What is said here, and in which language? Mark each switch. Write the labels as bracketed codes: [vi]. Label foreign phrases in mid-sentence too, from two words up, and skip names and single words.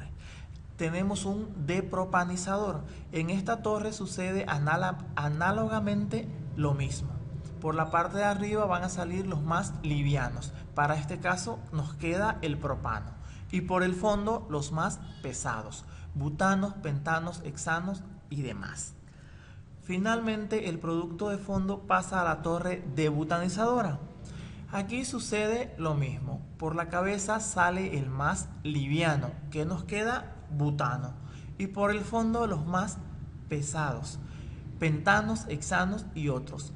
[es] Tenemos un depropanizador. En esta torre sucede análogamente lo mismo. Por la parte de arriba van a salir los más livianos. Para este caso nos queda el propano. Y por el fondo los más pesados. Butanos, pentanos, hexanos y demás. Finalmente el producto de fondo pasa a la torre debutanizadora. Aquí sucede lo mismo. Por la cabeza sale el más liviano, que nos queda butano. Y por el fondo los más pesados, pentanos, hexanos y otros.